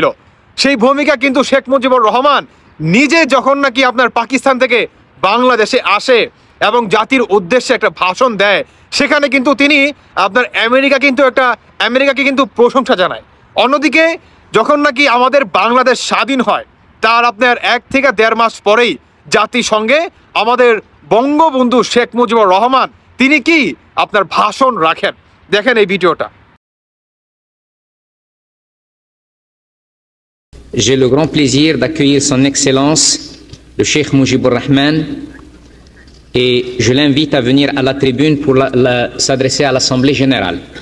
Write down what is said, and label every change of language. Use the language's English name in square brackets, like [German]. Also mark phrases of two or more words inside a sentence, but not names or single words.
[Bangla] সেই ভূমিকা কিন্তু শেখ মুজিবুর রহমান নিজে যখন নাকি আপনার পাকিস্তান থেকে বাংলাদেশে আসে এবং জাতির উদ্দেশ্যে একটা ভাষণ দেয়, সেখানে কিন্তু তিনি আপনার আমেরিকাকে কিন্তু প্রশংসা জানায়। অন্যদিকে যখন নাকি আমাদের বাংলাদেশ স্বাধীন হয়, তার আপনার 1 থেকে 1.5 মাস পরেই জাতিসংঘে আমাদের বঙ্গবন্ধু শেখ মুজিবুর রহমান তিনি কি আপনার ভাষণ রাখেন। দেখেন এই ভিডিওটা। [French] J'ai le grand plaisir d'accueillir son Excellence, le Cheikh Moujibur Rahman, et je l'invite à venir à la tribune pour s'adresser à l'Assemblée générale.